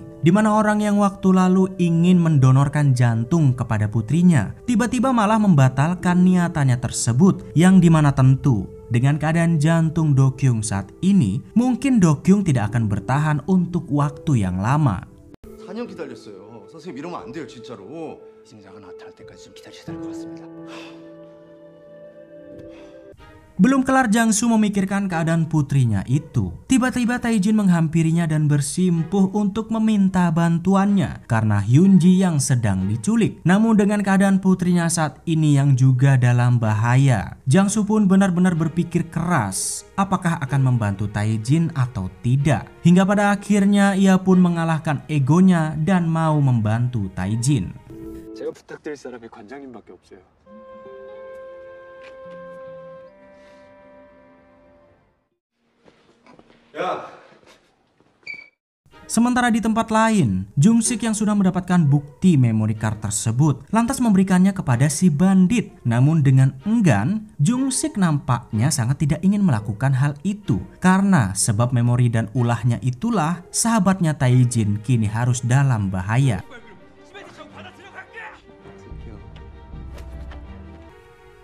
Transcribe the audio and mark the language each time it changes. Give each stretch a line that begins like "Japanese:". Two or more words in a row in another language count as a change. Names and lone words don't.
Indonesian: Di mana orang yang waktu lalu ingin mendonorkan jantung kepada putrinya tiba-tiba malah membatalkan niatannya tersebut, yang dimana tentu dengan keadaan jantung Do-kyung saat ini mungkin Do-kyung tidak akan bertahan untuk waktu yang lama.
Korean: 4년 기다렸어요. 선생님 이러면 안 돼요, 진짜로. 증상은 나타날 때까지 좀 기다리셔야 될 것 같습니다.
Indonesian: Belum kelar Jang-soo memikirkan keadaan putrinya itu, tiba-tiba Taejin menghampirinya dan bersimpuh untuk meminta bantuannya karena Hyunji yang sedang diculik. Namun dengan keadaan putrinya saat ini yang juga dalam bahaya, Jang-soo pun benar-benar berpikir keras apakah akan membantu Taejin atau tidak. Hingga pada akhirnya ia pun mengalahkan egonya dan mau membantu Taejin.
Korean: 제가 부탁드릴 사람이 관장님밖에 없어요. 야.
Indonesian: Sementara di tempat lain, Jung-sik yang sudah mendapatkan bukti
English: memory card
Indonesian: tersebut lantas memberikannya kepada si bandit. Namun dengan enggan, Jung-sik nampaknya sangat tidak ingin melakukan hal itu karena sebab memori dan ulahnya itulah sahabatnya Taejin kini harus dalam bahaya.